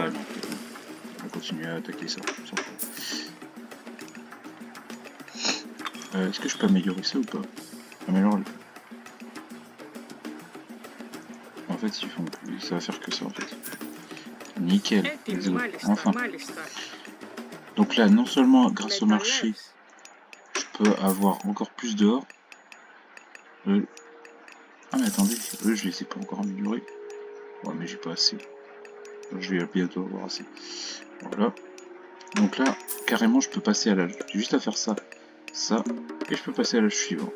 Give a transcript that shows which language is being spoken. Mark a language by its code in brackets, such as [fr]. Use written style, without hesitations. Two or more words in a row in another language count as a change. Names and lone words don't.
[fr] Ouais, non. On va continuer à attaquer ça. On s'en fout. Est-ce que je peux améliorer ça ou pas? Améliore-le. En fait, ils font plus. Ça va faire que ça en fait. Nickel. [en] Let's [el] Έτοιμη, [en] go. [el] μάλιστα, [fr] Enfin. [el] μάλιστα. [fr] Donc là, non seulement grâce au marché, [el] Μεταλλεύς. [fr] je peux avoir encore plus d'or. Ah mais attendez, eux je les ai pas encore améliorés. Ouais mais j'ai pas assez. Je vais bientôt avoir assez. Voilà. Donc là, carrément je peux passer à l'âge. J'ai juste à faire ça, ça, et je peux passer à l'âge suivant.